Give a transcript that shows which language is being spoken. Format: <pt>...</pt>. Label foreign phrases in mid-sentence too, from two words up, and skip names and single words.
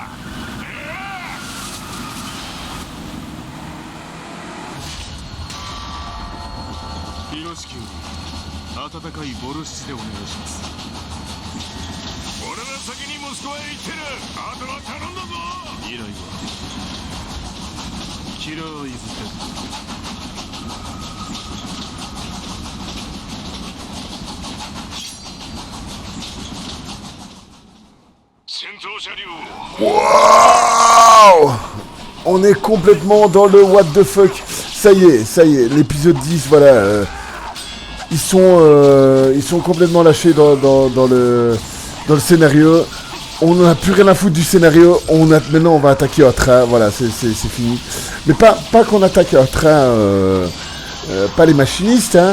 <ja>ピロシキより温かいボルシチでお願いします。俺は先にモスクワへ行ってる。あとは頼んだぞ。依頼はキラーイズデッド。</ja> <fr>Waouh! On est complètement dans le</fr> <en>what the fuck.</en> <fr>Ça y est, l'épisode 10, voilà. Ils sont complètement lâchés dans le scénario. On n'a plus rien à foutre du scénario. Maintenant, on va attaquer un train. Voilà, c'est fini. Mais pas qu'on attaque un train, pas les machinistes, hein.</fr>